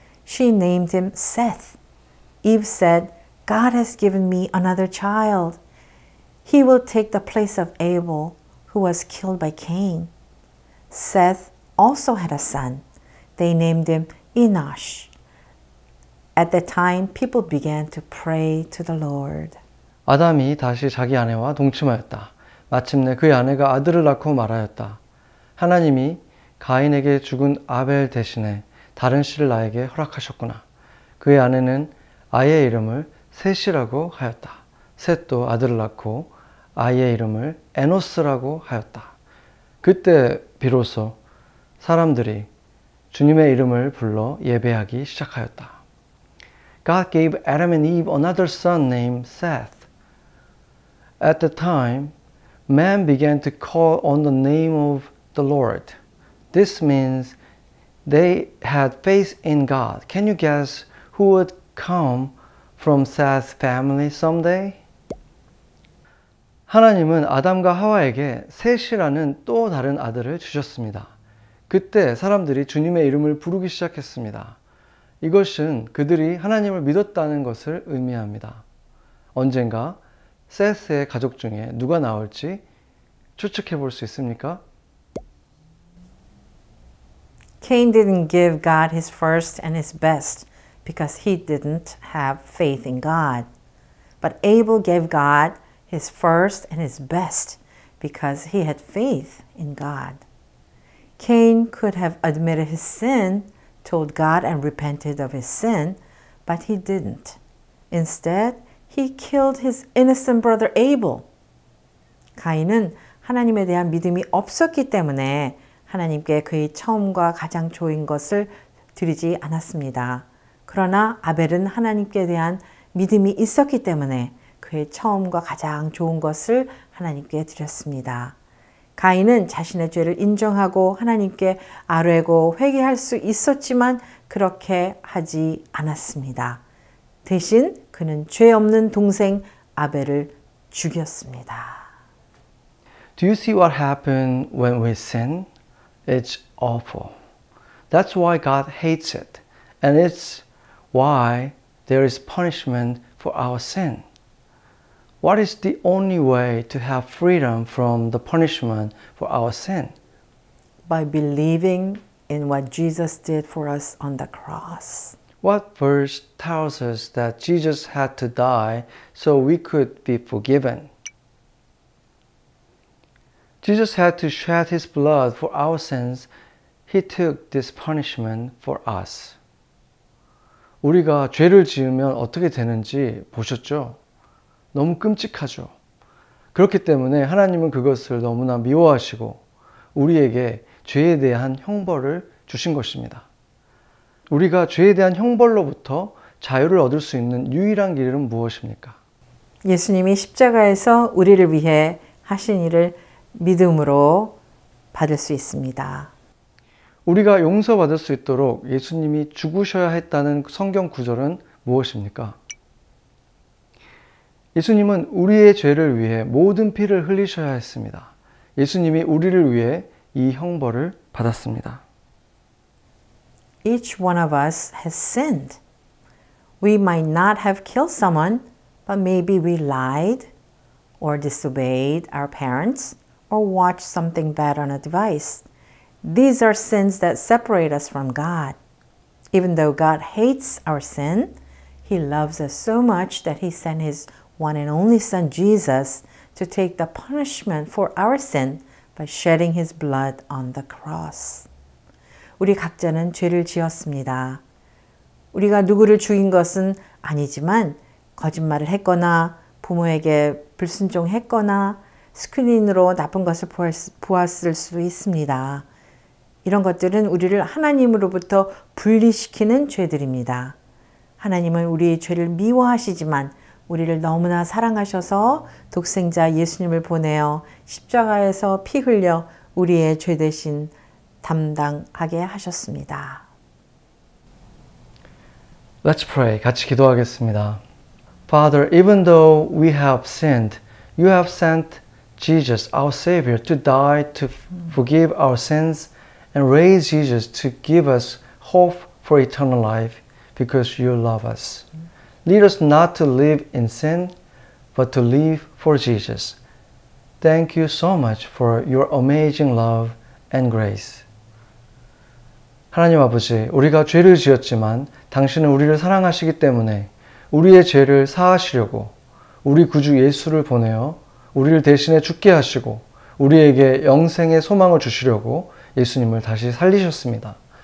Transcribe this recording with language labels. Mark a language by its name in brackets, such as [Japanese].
[English] She named him Seth. Eve said, God has given me another child. He will take the place of Abel, who was killed by Cain. Seth also had a son. They named him Enosh. At that time, people began to pray to the Lord. [Korean] 아담이 다시 자기 아내와 동침하였다. 마침내 그의 아내가 아들을 낳고 말하였다. 하나님이 가인에게 죽은 아벨 대신에 다른 씨를 나에게 허락하셨구나. 그의 아내는 아이의 이름을 셋이라고 하였다. 셋도 아들을 낳고 아이의 이름을 에노스라고 하였다. 그때 비로소 사람들이 주님의 이름을 불러 예배하기 시작하였다. [English] God gave Adam and Eve another son named Seth. At the time, man began to call on the name of the Lord. This means they had faith in God. Can you guess who would come from Seth's family someday? [Korean] 하나님은 아담과 하와에게 셋이라는 또 다른 아들을 주셨습니다. 그때 사람들이 주님의 이름을 부르기 시작했습니다. 이것은 그들이 하나님을 믿었다는 것을 의미합니다. 언젠가 셋의 가족 중에 누가 나올지 추측해 볼 수 있습니까? [English] Cain didn't give God his first and his best because he didn't have faith in God. But Abel gave God his first and his best because he had faith in God. Cain could have admitted his sin, told God and repented of his sin, but he didn't. Instead, he killed his innocent brother Abel. [Korean] 가인은 하나님에 대한 믿음이 없었기 때문에 하나님께 그의 처음과 가장 좋은 것을 드리지 않았습니다. 그러나 아벨은 하나님께 대한 믿음이 있었기 때문에 그의 처음과 가장 좋은 것을 하나님께 드렸습니다. 가인은 자신의 죄를 인정하고 하나님께 아뢰고 회개할 수 있었지만 그렇게 하지 않았습니다. 대신 그는 죄 없는 동생 아벨을 죽였습니다. [English] Do you see what happened when we sin? It's awful. That's why God hates it. And it's why there is punishment for our sin. What is the only way to have freedom from the punishment for our sin? By believing in what Jesus did for us on the cross. What verse tells us that Jesus had to die so we could be forgiven? Jesus had to shed his blood for our sins. He took this punishment for us. [Korean] 우리가 죄를 지으면 어떻게 되는지 보셨죠? 너무 끔찍하죠. 그렇기 때문에 하나님은 그것을 너무나 미워하시고 우리에게 죄에 대한 형벌을 주신 것입니다. 우리가 죄에 대한 형벌로부터 자유를 얻을 수 있는 유일한 길은 무엇입니까? 예수님이 십자가에서 우리를 위해 하신 일을 믿음으로 받을 수 있습니다. 우리가 용서받을 수 있도록 예수님이 죽으셔야 했다는 성경 구절은 무엇입니까? 예수님은 우리의 죄를 위해 모든 피를 흘리셔야 했습니다. 예수님이 우리를 위해 이 형벌을 받았습니다. [English] Each one of us has sinned. We might not have killed someone, but maybe we lied or disobeyed our parents or watched something bad on a device. These are sins that separate us from God. Even though God hates our sin, He loves us so much that He sent His one and only Son, Jesus, to take the punishment for our sin by shedding His blood on the cross. [Korean] 우리 각자는 죄를 지었습니다. 우리가 누구를 죽인 것은 아니지만 거짓말을 했거나 부모에게 불순종했거나 스크린으로 나쁜 것을 보았을 수도 있습니다. 이런 것들은 우리를 하나님으로부터 분리시키는 죄들입니다. 하나님은 우리의 죄를 미워하시지만 우리를 너무나 사랑하셔서 독생자 예수님을 보내어 십자가에서 피 흘려 우리의 죄 대신 담당하게 하셨습니다. [English] Let's pray. [Korean] 같이 기도하겠습니다. [English] Father, even though we have sinned, you have sent Jesus, our Savior, to die to forgive our sins and raise Jesus to give us hope for eternal life because you love us. Lead us not to live in sin, but to live for Jesus. Thank you so much for your amazing love and grace. [Korean] 하나님 아버지, 우리가 죄를 지었지만 당신은 우리를 사랑하시기 때문에 우리의 죄를 사하시려고 우리 구주 예수를 보내어 우리를 대신에 죽게 하시고 우리에게 영생의 소망을 주시려고 예수님을 다시 살리셨습니다.